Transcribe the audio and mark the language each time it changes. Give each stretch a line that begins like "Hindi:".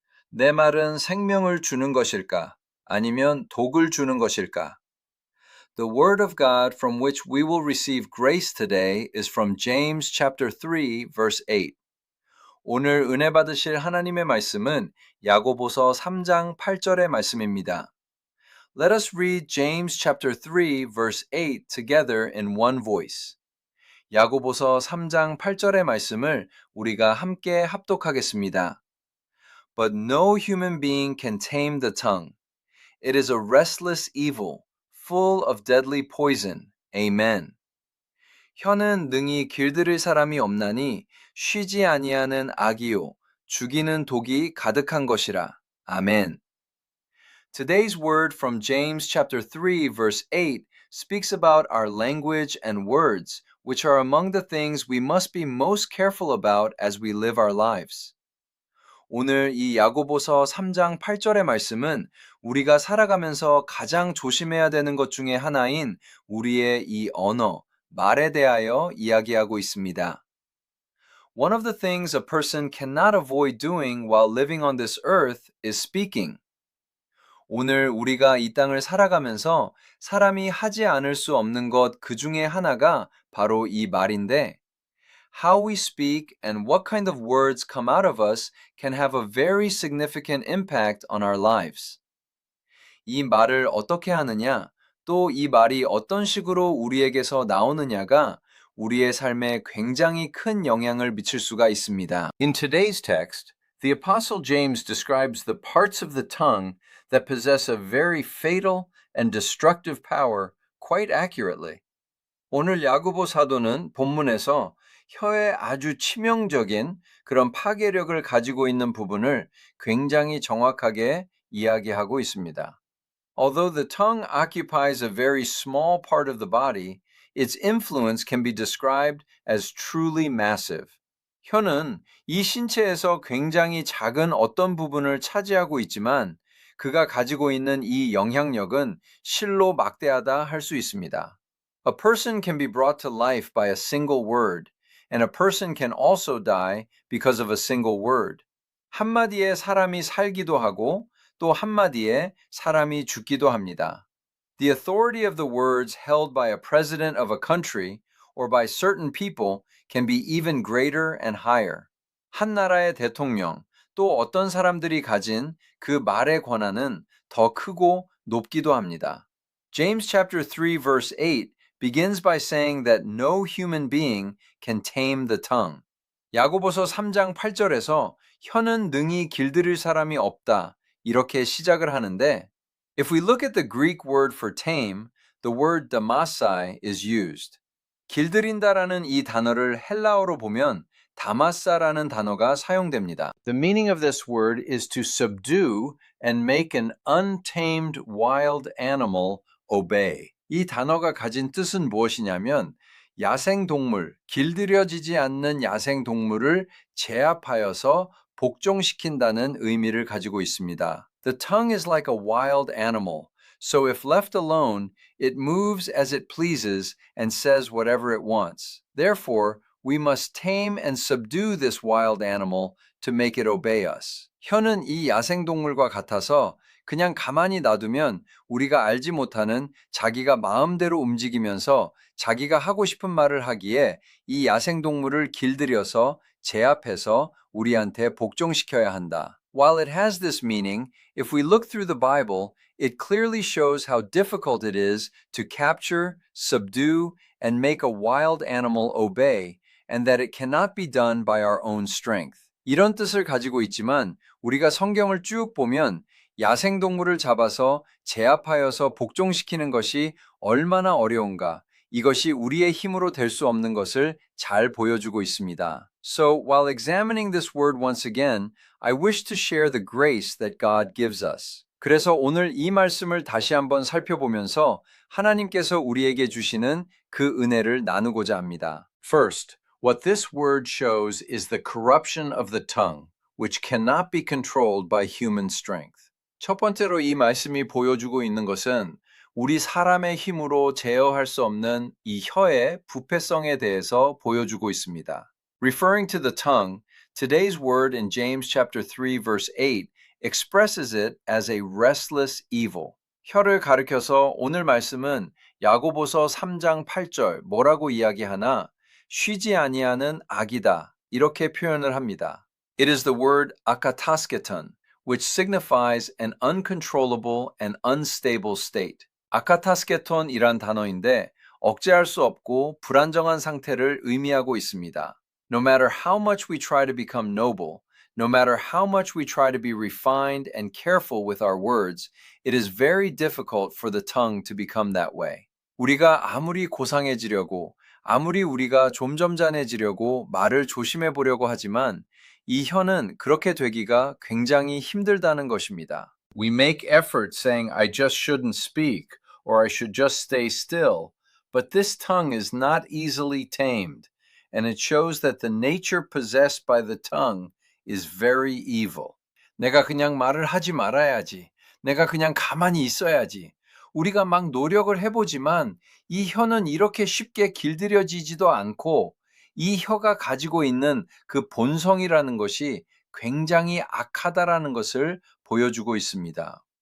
Korean: 내 말은 생명을 주는 것일까? 아니면 독을 주는 것일까?
English: The word of God from which we will receive grace today is from James chapter 3 verse 8.
Korean: 오늘 은혜 받으실 하나님의 말씀은 야고보서 3장 8절의 말씀입니다.
English: Let us read James chapter 3 verse 8 together in one voice.
Korean: 야고보서 3장 8절의 말씀을 우리가 함께 합독하겠습니다.
English: But no human being can tame the tongue. It is a restless evil, full of deadly poison. Amen.
Korean: 혀는 능히 길들일 사람이 없나니 쉬지 아니하는 악이요 죽이는 독이 가득한 것이라. 아멘.
English: Today's word from James chapter 3 verse 8 speaks about our language and words, which are among the things we must be most careful about as we live our lives.
Korean: 오늘 이 야고보서 3장 8절의 말씀은 우리가 살아가면서 가장 조심해야 되는 것 중에 하나인 우리의 이 언어, 말에 대하여 이야기하고 있습니다.
English: One of the things a person cannot avoid doing while living on this earth is speaking.
Korean: 오늘 우리가 이 땅을 살아가면서 사람이 하지 않을 수 없는 것 그 중에 하나가 바로 이 말인데,
English: how we speak and what kind of words come out of us can have a very significant impact on our lives.
Korean: 이 말을 어떻게 하느냐, 또 이 말이 어떤 식으로 우리에게서 나오느냐가 우리의 삶에 굉장히 큰 영향을 미칠 수가 있습니다.
English: In today's text, the Apostle James describes the parts of the tongue that possess a very fatal and destructive power quite accurately.
Korean: 오늘 야고보 사도는 본문에서 혀의 아주 치명적인 그런 파괴력을 가지고 있는 부분을 굉장히 정확하게 이야기하고 있습니다.
English: Although the tongue occupies a very small part of the body, its influence can be described as truly massive.
Korean: 혀는 이 신체에서 굉장히 작은 어떤 부분을 차지하고 있지만 그가 가지고 있는 이 영향력은 실로 막대하다 할 수 있습니다.
English: A person can be brought to life by a single word, and a person can also die because of a single word.
Korean: 한마디에 사람이 살기도 하고 또 한마디에 사람이 죽기도 합니다.
English: The authority of the words held by a president of a country or by certain people can be even greater and higher.
Korean: 한 나라의 대통령, 또 어떤 사람들이 가진 그 말의 권한은 더 크고 높기도 합니다.
English: James chapter 3 verse 8 begins by saying that no human being can tame the tongue.
Korean: 야고보서 3장 8절에서 혀는 능히 길들일 사람이 없다 이렇게 시작을 하는데,
English: if we look at the Greek word for tame, the word damasai is used.
Korean: 길들인다라는 이 단어를 헬라어로 보면 다마사라는 단어가 사용됩니다.
English: The meaning of this word is to subdue and make an untamed wild animal obey.
Korean: 이 단어가 가진 뜻은 무엇이냐면 야생동물, 길들여지지 않는 야생동물을 제압하여서 복종시킨다는 의미를 가지고 있습니다.
English: The tongue is like a wild animal, so if left alone, it moves as it pleases and says whatever it wants. Therefore, we must tame and subdue this wild animal to make it obey us.
Korean: 혀는 이 야생동물과 같아서 그냥 가만히 놔두면 우리가 알지 못하는 자기가 마음대로 움직이면서 자기가 하고 싶은 말을 하기에 이 야생동물을 길들여서 제압해서 우리한테 복종시켜야 한다.
English: While it has this meaning, if we look through the Bible, it clearly shows how difficult it is to capture, subdue, and make a wild animal obey, and that it cannot be done by our own strength.
Korean: 이런 뜻을 가지고 있지만 우리가 성경을 쭉 보면 야생동물을 잡아서 제압하여서 복종시키는 것이 얼마나 어려운가, 이것이 우리의 힘으로 될 수 없는 것을 잘 보여주고 있습니다.
English: So, while examining this word once again, I wish to share the grace that God gives us.
Korean: 그래서 오늘 이 말씀을 다시 한번 살펴보면서 하나님께서 우리에게 주시는 그 은혜를 나누고자 합니다.
English: First, what this word shows is the corruption of the tongue, which cannot be controlled by human strength.
Korean: 첫 번째로 이 말씀이 보여주고 있는 것은 우리 사람의 힘으로 제어할 수 없는 이 혀의 부패성에 대해서 보여주고 있습니다.
English: Referring to the tongue, today's word in James chapter 3 verse 8 expresses it as a restless evil.
Korean: 혀를 가리켜서 오늘 말씀은 야고보서 3장 8절 뭐라고 이야기하나 쉬지 아니하는 악이다 이렇게 표현을 합니다.
English: It is the word akatasketon, which signifies an uncontrollable and unstable state.
Korean: 아카타스케톤이란 단어인데 억제할 수 없고 불안정한 상태를 의미하고 있습니다.
English: No matter how much we try to become noble, no matter how much we try to be refined and careful with our words, it is very difficult for the tongue to become that way.
Korean: 우리가 아무리 고상해지려고, 아무리 우리가 좀 점잖해지려고 말을 조심해 보려고 하지만 이 혀는 그렇게 되기가 굉장히 힘들다는 것입니다.
English: We make effort saying, I just shouldn't speak, or I should just stay still, but this tongue is not easily tamed, and it shows that the nature possessed by the tongue is very evil.
Korean: 내가 그냥 말을 하지 말아야지. 내가 그냥 가만히 있어야지. 우리가 막 노력을 해보지만 이 혀는 이렇게 쉽게 길들여지지도 않고 이 혀가 가지고 있는 그 본성이라는 것이 굉장히 악하다라는 것을 보여주고 있습니다.